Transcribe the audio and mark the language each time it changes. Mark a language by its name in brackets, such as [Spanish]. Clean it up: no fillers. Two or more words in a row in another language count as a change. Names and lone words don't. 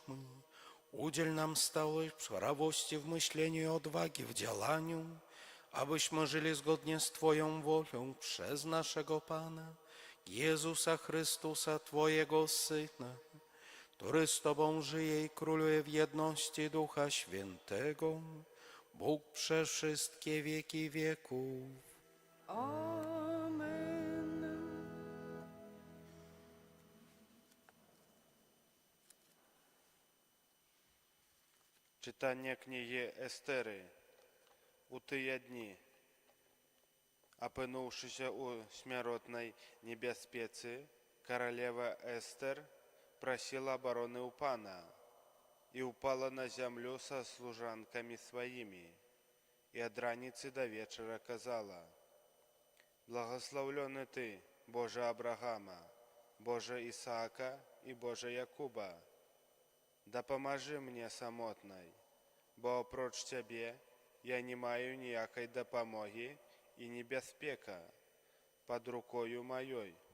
[Polish] Udziel nam stałej prawości w myśleniu i odwagi w działaniu, abyśmy żyli zgodnie z Twoją wolą przez naszego Pana, Jezusa Chrystusa, Twojego Syna, który z Tobą żyje i króluje w jedności Ducha Świętego, Bóg przez wszystkie wieki wieków. Amen. [Ukrainian] Читання книги Естери. [Belarusian] У тыя дні, апынуўшыся ў смяротнай небяспецы, каралева Эстер прасіла абароны ў пана і ўпала на зямлю са служанкамі сваімі, і ад раніцы да вечара казала: «Благословлены ты, Боже Абрагама, Боже Ісаака і Боже Якуба, дапамажы мне самотнай, бо апроч Цябе я не маю ніякай дапамогі і небяспека пад рукою маёй.